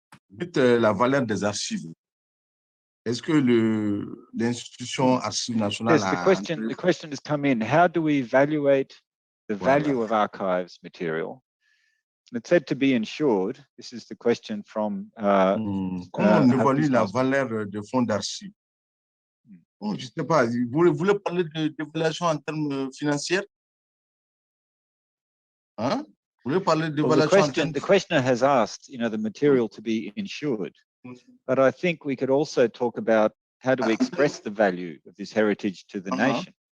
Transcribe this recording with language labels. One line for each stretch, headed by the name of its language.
French: Dites la valeur des archives. Est-ce que l'institution Archives nationale
English: Yes, the question has come in. How do we evaluate the value of archives material? It's said to be insured. This is the question from.
French: Comment on évalue la valeur des fonds d'archives? Je ne sais pas. Vous voulez parler d'évaluation en termes financiers? Hein? Vous voulez parler d'évaluation en termes...
English: The questioner has asked, the material to be insured, but I think we could also talk about how do we express the value of this heritage to the nation.